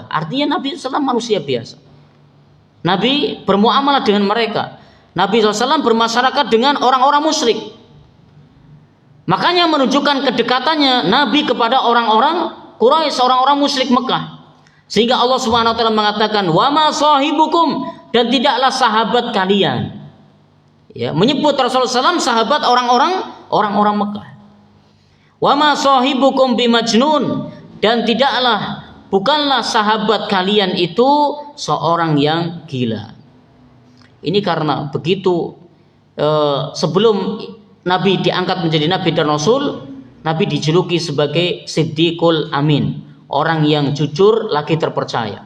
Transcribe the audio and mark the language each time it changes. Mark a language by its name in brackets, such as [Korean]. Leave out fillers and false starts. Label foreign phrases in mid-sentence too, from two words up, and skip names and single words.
[Indonesian] Artinya Nabi SAW manusia biasa. Nabi bermuamalah dengan mereka. Nabi SAW bermasyarakat dengan orang-orang musyrik. Makanya menunjukkan kedekatannya Nabi kepada orang-orang Quraisy, orang-orang musyrik Mekah. Sehingga Allah [Arabic] سبحانه وتعالى [Indonesian] mengatakan, [Arabic] "وما صاحبكم," [Indonesian] dan tidaklah sahabat kalian. Ya, menyebut Rasulullah SAW sahabat orang-orang Mekah. [Arabic] "وما صاحبكم بمجنون," [Indonesian] dan bukanlah sahabat kalian itu seorang yang gila. Ini karena begitu sebelum Nabi diangkat menjadi Nabi dan Rasul, Nabi dijuluki sebagai Siddiqul Amin, orang yang jujur lagi terpercaya.